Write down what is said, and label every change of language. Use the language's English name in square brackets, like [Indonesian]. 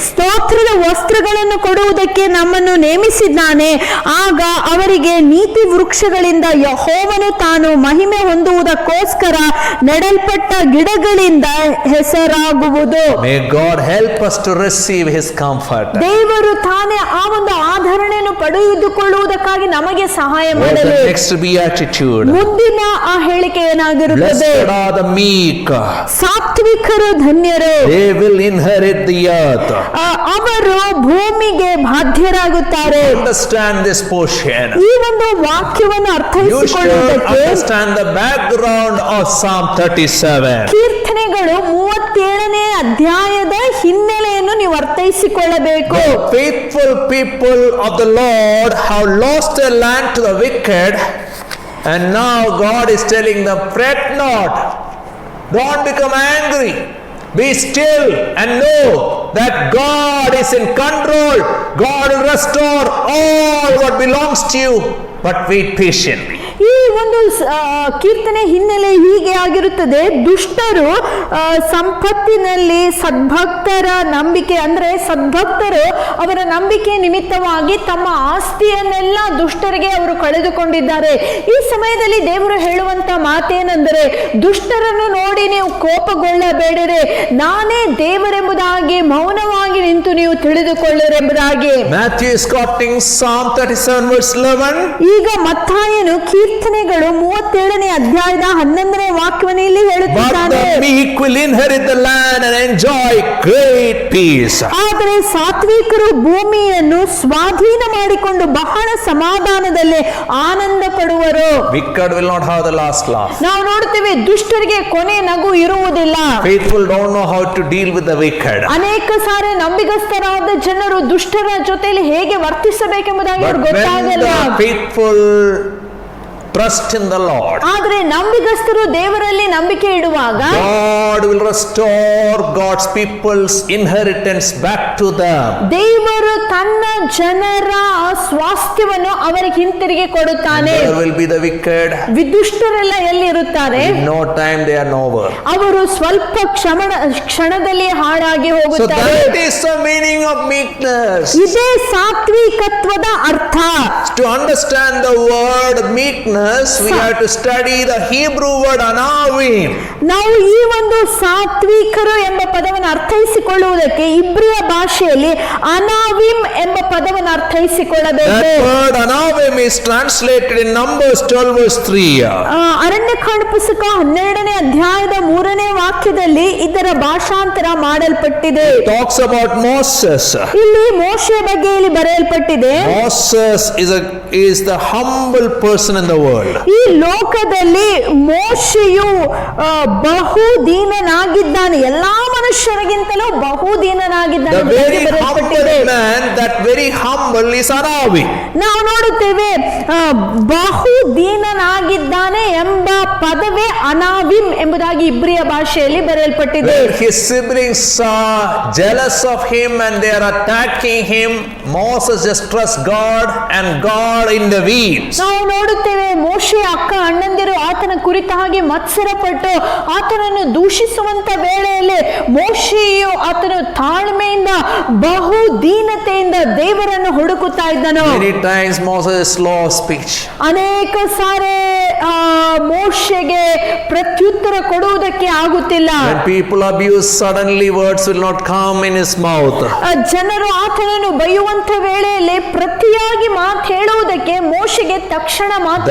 [Kannada] ಸ್ತೋತ್ರದ ವಸ್ತ್ರಗಳನ್ನು ಕೊಡುವುದಕ್ಕೆ ನಮ್ಮನ್ನು ನೇಮಿಸಿದ್ದಾನೆ. ಆಗ ಅವರಿಗೆ ನೀತಿ ವೃಕ್ಷಗಳಿಂದ ಯೆಹೋವನು ತಾನು ಮಹಿಮೆ ಹೊಂದುವುದಕ್ಕೋಸ್ಕರ ನೆಡಲ್ಪಟ್ಟ ಗಿಡಗಳಿಂದ ಹೆಸರಾಗುವುದು. [English] May God help us to receive His comfort. [Kannada] ದೇವರು ತಾನೇ ಆ ಒಂದು ಆಧರಣೆಯನ್ನು ಪಡೆದುಕೊಳ್ಳುವುದಕ್ಕಾಗಿ ನಮಗೆ ಸಹಾಯ [English] What is [Kannada] ಮಾಡಲಿ. [English] the next beatitude? [Kannada] ಮುಂದಿನ ಆ ಹೇಳಿಕೆ ಏನಾಗಿರುತ್ತದೆ? [English] Blessed are the meek, [Kannada] ಸಾತ್ವಿಕರು ಧನ್ಯರು, [English] they will inherit the earth. [Kannada] ಅವರು ಭೂಮಿಗೆ ಬಾಧ್ಯರಾಗುತ್ತಾರೆ. [English] Understand this portion. [Kannada] ಈ ಒಂದು ವಾಕ್ಯವನ್ನು [English] You should [Kannada] ಅರ್ಥೈಸಿಕೊಳ್ಳುವುದಕ್ಕೆ [English] understand the background of Psalm 37. [Kannada] ಕೀರ್ತನೆಗಳು 37ನೇ ಅಧ್ಯಾಯದ ಹಿನ್ನೆಲೆಯನ್ನು ನೀವು ಅರ್ಥೈಸಿಕೊಳ್ಳಬೇಕು. [English] The faithful people of the Lord have lost their land to the wicked, and now God is telling them, fret not, don't become angry, be still and know that God is in control. God will restore all what belongs to you, but wait patiently. [Kannada] ಈ ಒಂದು ಕೀರ್ತನೆ ಹಿನ್ನೆಲೆ ಹೀಗೆ ಆಗಿರುತ್ತದೆ. ದುಷ್ಟರು ಸಂಪತ್ತಿನಲ್ಲಿ ಸದ್ಭಕ್ತರ ನಂಬಿಕೆ, ಅಂದ್ರೆ ಸದ್ಭಕ್ತರು ಅವರ ನಂಬಿಕೆ ನಿಮಿತ್ತವಾಗಿ ತಮ್ಮ ಆಸ್ತಿಯನ್ನೆಲ್ಲ ದುಷ್ಟರಿಗೆ ಅವರು ಕಳೆದುಕೊಂಡಿದ್ದಾರೆ. ಈ ಸಮಯದಲ್ಲಿ ದೇವರು ಹೇಳುವಂತ ಮಾತೇನೆಂದರೆ, ದುಷ್ಟರನ್ನು ನೋಡಿ ನೀವು ಕೋಪಗೊಳ್ಳಬೇಡಿರಿ, ನಾನೇ ದೇವರೆಂಬುದಾಗಿ ಮೌನವಾಗಿ ನಿಂತು ನೀವು ತಿಳಿದುಕೊಳ್ಳರೆಂಬುದಾಗಿ. [English] Matthew is quoting Psalm 37 verse 11. [Kannada] ಈಗ ಮತ್ತಾಯನು ಕೀರ್ತನೆಗಳು 37ನೇ ಅಧ್ಯಾಯದ 11ನೇ ವಾಕ್ಯವನ್ನು ಇಲ್ಲಿ [English] But [Kannada] ಹೇಳುತ್ತಿದ್ದಾನೆ. [English] the meek will inherit the land and enjoy great peace. [Kannada] ಆದರೆ ಸಾತ್ವಿಕರು ಭೂಮಿಯನ್ನು ಸ್ವಾಧೀನ ಮಾಡಿಕೊಂಡು ಬಹಳ ಸಮಾಧಾನದಲ್ಲಿ ಆನಂದ ಪಡುವರು. [English] Wicked will not have the last laugh. [Kannada] ನಾವು ನೋಡ್ತೇವೆ ದುಷ್ಟರಿಗೆ ಕೊನೆ ನಗು ಇರುವುದಿಲ್ಲ. [English] Faithful don't know how to deal with the wicked. [Kannada] ಅನೇಕ ಸಾರಿ ನಂಬಿಗಸ್ತರಾದ ಜನರು ದುಷ್ಟರ ಜೊತೆಯಲ್ಲಿ ಹೇಗೆ ವರ್ತಿಸಬೇಕೆಂಬುದಾಗಿ [English] But [Kannada] ಅವ್ರಿಗೆ [English] when [Kannada] ಗೊತ್ತಾಗಲ್ಲ. [English] the faithful trust in the Lord, [Kannada] ಆದ್ರೆ ನಂಬಿಗಸ್ತರು ದೇವರಲ್ಲಿ ನಂಬಿಕೆ ಇಡುವಾಗ [English] God will restore God's people's inheritance back to them. [Kannada] ದೇವರು ತನ್ನ ಜನರ ಸ್ವಾಸ್ಥ್ಯವನ್ನು ಅವರಿಗೆ ಹಿಂತಿರುಗಿ ಕೊಡುತ್ತಾನೆ. [English] There will be the wicked. [Kannada] ವಿದುಷ್ಟರೆಲ್ಲ ಎಲ್ಲಿರುತ್ತಾರೆ? [English] In no time they are nowhere. [Kannada] ಅವರು ಸ್ವಲ್ಪ ಕ್ಷಣದಲ್ಲಿ ಹಾಳಾಗಿ [English] So [Kannada] ಹೋಗುತ್ತಾರೆ. [English] that is the meaning of meekness. [Kannada] ಇದೇ ಸಾತ್ವಿಕತ್ವದ ಅರ್ಥ. [English] To understand the word meekness, we have to study the Hebrew word anavim. [Kannada] ನಾವು ಈ ಒಂದು ಸಾತ್ವಿಕರು ಎಂಬ ಪದವನ್ನು ಅರ್ಥೈಸಿಕೊಳ್ಳುವುದಕ್ಕೆ ಇಬ್ರಿಯ ಭಾಷೆಯಲ್ಲಿ ಅನಾವಿಮ್ ಎಂಬ ಪದವನ್ನು ಅರ್ಥೈಸಿಕೊಳ್ಳಬೇಕು. [English] That word anavim is translated in Numbers 12 verse 3. [Kannada] Aranya Kanda ಪುಸ್ತಕ 12ನೇ ಅಧ್ಯಾಯದ 3ನೇ ವಾಕ್ಯದಲ್ಲಿ ಇದರ ಭಾಷಾಂತರ ಮಾಡಲ್ಪಟ್ಟಿದೆ. [English] Talks about Moses. [Kannada] ಇಲ್ಲಿ ಮೋಶೆಯ ಬಗ್ಗೆ ಇಲ್ಲಿ ಬರೆಯಲ್ಪಟ್ಟಿದೆ. [English] Moses is the humble person in the world. [Kannada] ಈ ಲೋಕದಲ್ಲಿ ಮೋಶೆಯು ಬಹು ದೀನನಾಗಿದ್ದಾನೆ, ಎಲ್ಲಾ ಮನುಷ್ಯರಿಗಿಂತಲೂ ಬಹು ದೀನನಾಗಿದ್ದಾನೆ [English] The very humble man, that very humble is Anavi. [Kannada] ನಾವು ನೋಡುತ್ತೇವೆ ಬಹು ದೀನನಾಗಿದ್ದಾನೆ ಎಂಬ ಪದವೇ ಅನಾವಿಮ್ ಎಂಬುದಾಗಿ ಇಬ್ರಿಯ ಭಾಷೆಯಲ್ಲಿ ಬರೆಯಲ್ಪಟ್ಟಿದೆ. [English] When his siblings are jealous of him and they are attacking him, Moses just trusts God and God intervenes. [Kannada] ನಾವು ನೋಡುತ್ತೇವೆ ಮೋಶೆ ಅಕ್ಕ ಅಣ್ಣಂದಿರು ಆತನ ಕುರಿತಾಗಿ ಮತ್ಸರಪಟ್ಟು ಆತನನ್ನು ದೂಷಿಸುವಂತ ವೇಳೆಯಲ್ಲಿ ಮೋಶೆಯು ಆತನು ತಾಳ್ಮೆಯಿಂದ ಬಹು ದೀನತೆಯಿಂದ ದೇವರನ್ನು ಹುಡುಕುತ್ತಾ ಇದ್ದನು. [English] Many times Moses is slow of speech. [Kannada] ಅನೇಕ ಸಾರಿ ಮೋಶೆಗೆ ಪ್ರತ್ಯುತ್ತರ ಕೊಡುವುದಕ್ಕೆ ಆಗುತ್ತಿಲ್ಲ. [English] When people abuse, suddenly words will not come in his mouth. [Kannada] ಜನರು ಆತನನ್ನು ಬೈಯುವಂತ ವೇಳೆಯಲ್ಲಿ ಪ್ರತಿಯಾಗಿ ಮಾತು ಹೇಳುವುದಕ್ಕೆ ಮೋಶೆಗೆ ತಕ್ಷಣ ಮಾತು